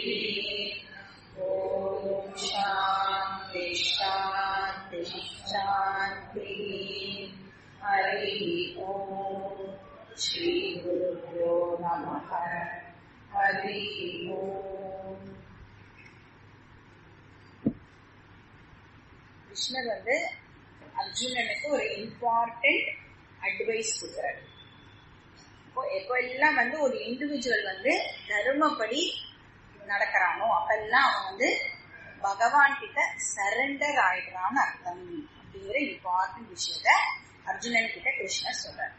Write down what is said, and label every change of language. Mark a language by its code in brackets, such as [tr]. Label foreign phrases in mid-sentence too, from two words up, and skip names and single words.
[sa] ओम शांति शांति शांति। हरि ओम। श्री गुरुभ्यो नमः। हरि ओम। [ta] கிருஷ்ணர் அர்ஜுனனுக்கு ஒரு [en] important advice [ta] கொடுக்குறாரு. எப்போ எல்லாம் ஒரு இண்டிவிஜுவல் தர்மப்படி நடக்கிறானோ அப்பெல்லாம் அவன் பகவான் கிட்ட சரண்டர் ஆயிடுறான்னு அர்த்தம் அப்படிங்கிற இம்பார்ட்டன்ட் விஷயத்த அர்ஜுனன் கிட்ட கிருஷ்ணர் சொல்றாரு.